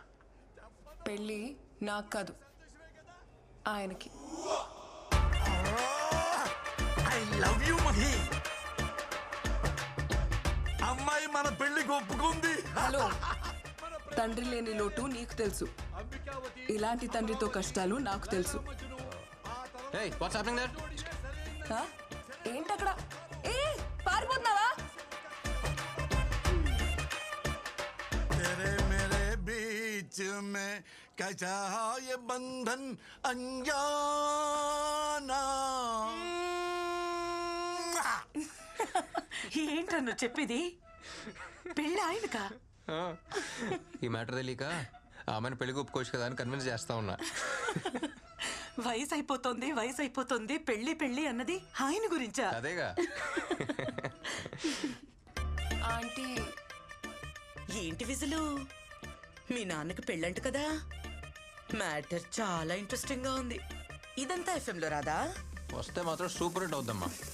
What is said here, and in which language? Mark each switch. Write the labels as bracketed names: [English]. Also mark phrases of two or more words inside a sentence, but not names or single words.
[Telugu] పెళ్ళి నాకు కాదు, ఆయనకి. [English] I love you Mahi. [Telugu] అమ్మాయి మన పెళ్లికి ఒప్పుకుంది. హలో, తండ్రి లేని లోటు నీకు తెలుసు, ఇలాంటి తండ్రితో కష్టాలు నాకు తెలుసు. [English] Hey, what's happening there? [Telugu] ఏంటక్కడ? ఏ పారిపోతున్నావా? [Hindi] तेरे मेरे बीच में कैसा ये बंधन अनजाना. [Telugu] ఏంట్రా నువ్వు చెప్పేది? పెళ్ళి ఆయనకా? ఈ మ్యాటర్ తెలియక ఆమెను పెళ్లికి ఒప్పుకోవచ్చు కదా అని కన్విన్స్ చేస్తా ఉన్నా. వయసు అయిపోతుంది, పెళ్లి పెళ్లి అన్నది ఆయన గురించా? అదేగా. ఆంటీ, ఏంటి విజులు? మీ నాన్నకి పెళ్ళంట కదా? మ్యాటర్ చాలా ఇంట్రెస్టింగ్ గా ఉంది. ఇదంతా FM లో రాదా? వస్తే మాత్రం [English] super hit [Telugu] అవుద్దమ్మా.